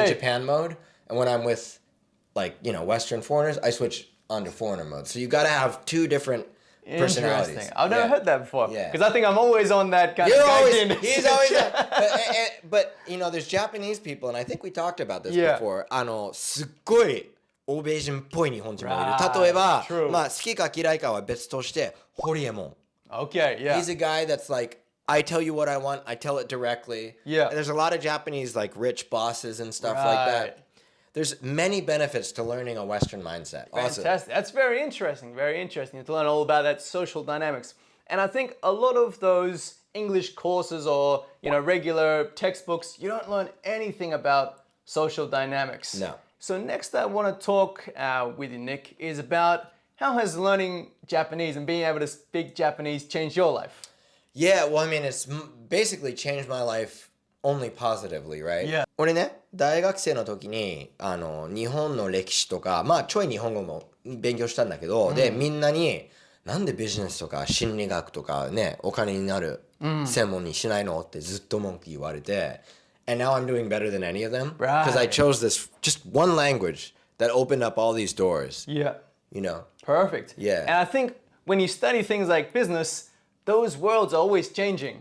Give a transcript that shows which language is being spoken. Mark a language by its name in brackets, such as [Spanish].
[English] to Japan mode. And when I'm with Western foreigners, I switch onto foreigner mode. So you got to have two different personalities. Interesting. I've never heard that before. Yeah. Because I think I'm always on that kind You're of always, gaijin. he's always that. But there's Japanese people, and I think we talked about this Yeah. before. [Japanese] すっごい欧米人っぽい日本人もいる。 [English] Right. [Japanese] 例えば、 [English] True. [Japanese] 好きか嫌いかは別として、ホリエモン。 [English] Okay, yeah. He's a guy that's like, I tell you what I want, I tell it directly. Yeah. And there's a lot of Japanese like rich bosses and stuff like Right. that. There's many benefits to learning a Western mindset. Also. Fantastic. That's very interesting. Very interesting to learn all about that social dynamics. And I think a lot of those English courses or regular textbooks, you don't learn anything about social dynamics. No. So next I want to talk with you, Nick, is about how has learning Japanese and being able to speak Japanese changed your life? Yeah, well, I mean, it's basically changed my life only positively, right? Yeah. [Japanese] 俺ね、大学生の時に日本の歴史とか、ちょい日本語も勉強したんだけど、でみんなになんでビジネスとか心理学とかね、お金になる専門にしないのってずっと文句言われて、 [English] and now I'm doing better than any of them because I chose this just one language that opened up all these doors. Yeah. You know. Perfect. Yeah. And I think when you study things like business, those worlds are always changing.